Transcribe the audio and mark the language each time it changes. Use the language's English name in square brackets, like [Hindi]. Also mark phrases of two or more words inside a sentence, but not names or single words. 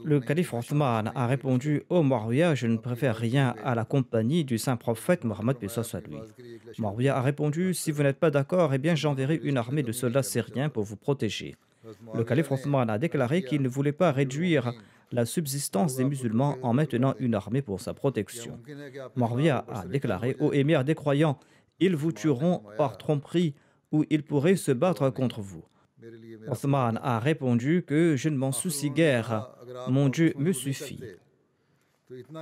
[French] Le [Urdu] نہیں کہ [French] calife [Urdu] میں شام کو [French] Othman [Urdu] नहीं [French] a [Urdu] بھی نکل [French] répondu: [Urdu] सकूं [French] Ô Muawiyah, je ne [Urdu] आपकी [French] préfère [Urdu] حفاظت کے لیے [French] rien [Urdu] भेज [French] à la [Urdu] दूं [French] compagnie du saint [Urdu] हज़रत [French] prophète [Urdu] عثمان نے [French] Mohammed [Urdu] फरमाया [French] soit [Urdu] आपकी [French] lui. [Urdu] حفاظت کے لیے ایک لشکر [French] Muawiyah a répondu: [Urdu] तैनात [French] Si [Urdu] कर [French] vous [Urdu] दूं [French] n'êtes pas d'accord, eh bien [Urdu] मुसलमानों [French] j'enverrai [Urdu] के [French] une [Urdu] رسک میں [French] armée de [Urdu] کمی نہیں [French] soldats [Urdu] करना [French] syriens [Urdu] चाहता [French] pour vous protéger. [Urdu] हज़रत [French] Le [Urdu] मुआविया [French] calife [Urdu] ने [French] Othman a [Urdu] अर्ज़ [French] déclaré [Urdu] किया [French] qu'il ne voulait pas [Urdu] अमीरुल [French] réduire [Urdu] मोमिनीन [French] la subsistance [Urdu] लोग [French] des [Urdu] آپ کو ٹوکتے [French] musulmans [Urdu] हैं [French] en [Urdu] تو قتل [French] maintenant [Urdu] करते [French] une [Urdu] हैं [French] armée pour sa [Urdu] क्या [French] protection. [Urdu] ممکن ہے کہ آپ کے خلاف [French] Muawiyah [Urdu] वो [French] a [Urdu] برسرِ جنگ ہو [French] déclaré: Ô [Urdu] जाए [French] émir des croyants, ils [Urdu] हज़रत [French] vous [Urdu] عثمان نے [French] tueront [Urdu] फरमाया [French] par tromperie ou ils [Urdu] कि [French] pourraient se [Urdu] इसकी [French] battre [Urdu] پروا نہیں [French] contre vous. [Urdu] میرے لیے میرا فرض [French] Othman [Urdu] काफ़ी [French] a [Urdu] है [French] répondu que je ne m'en [Urdu] आखिर [French] soucie [Urdu] انہوں نے کہا [French] guère, [Urdu] اگر آپ [French] mon [Urdu] वापस [French] Dieu me [Urdu] منظور نہیں [French] suffit. [Urdu] करते